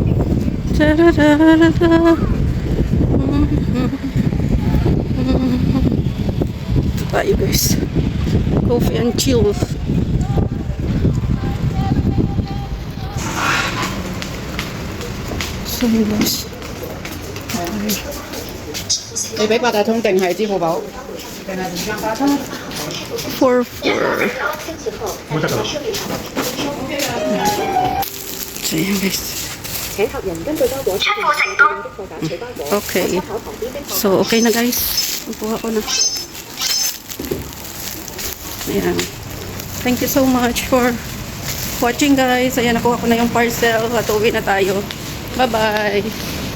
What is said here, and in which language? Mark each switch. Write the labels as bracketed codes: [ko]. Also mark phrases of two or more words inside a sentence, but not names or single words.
[en] Tayo guys, coffee and chill. So guys, [yue] 你俾八達通定係支付寶？定係電話卡通？ 4. [tl] So yan guys. Okay. So okay na guys. Nakuha ko na. Ayan. [en] Thank you so much for watching guys. [tl] Ayan, nakuha ko na yung parcel at uwi na tayo. [en] Bye bye.